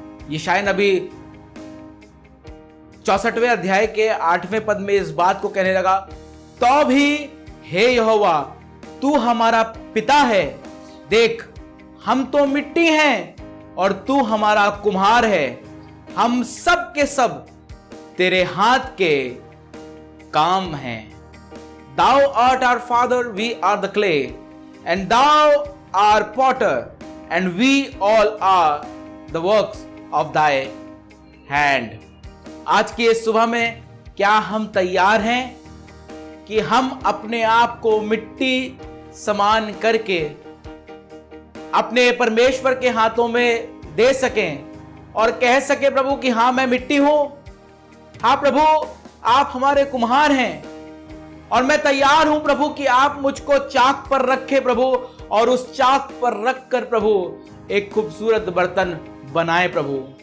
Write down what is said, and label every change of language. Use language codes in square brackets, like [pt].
[hi] यशायाह नबी 64वें अध्याय के 8वें पद में इस बात को कहने लगा, तो भी हे यहोवा तू हमारा पिता है, देख हम तो मिट्टी हैं और तू हमारा कुम्हार है, हम सब के सब तेरे हाथ के काम हैं। [en] Thou art our father, we are the clay, and thou art potter, and we all are the works of thy hand. [hi] आज की इस सुबह में क्या हम तैयार हैं कि हम अपने आप को मिट्टी समान करके अपने परमेश्वर के हाथों में दे सकें और कह सके प्रभु कि हाँ मैं मिट्टी हूं, हाँ प्रभु आप हमारे कुम्हार हैं और मैं तैयार हूं प्रभु कि आप मुझको चाक पर रखे प्रभु, और उस चाक पर रखकर प्रभु एक खूबसूरत बर्तन बनाए प्रभु।